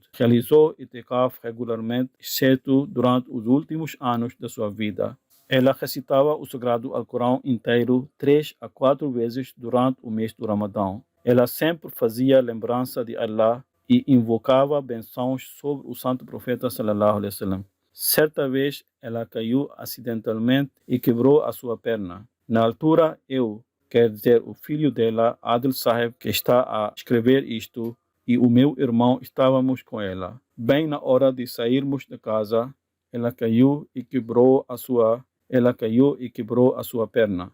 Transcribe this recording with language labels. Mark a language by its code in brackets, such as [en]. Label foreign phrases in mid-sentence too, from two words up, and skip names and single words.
[pt] Realizou itikaf regularmente, exceto durante os últimos anos da sua vida. Ela recitava o Sagrado Alcorão inteiro 3 a 4 vezes durante o mês do Ramadão. Ela sempre fazia lembrança de Allah e invocava bençãos sobre o Santo Profeta [ar] صلى الله عليه وسلم. [pt] Certa vez, ela caiu acidentalmente e quebrou a sua perna. Na altura, quer dizer, o filho dela, Adil Saheb, que está a escrever isto, e o meu irmão estávamos com ela. Bem na hora de sairmos da casa, ela caiu e quebrou a sua perna.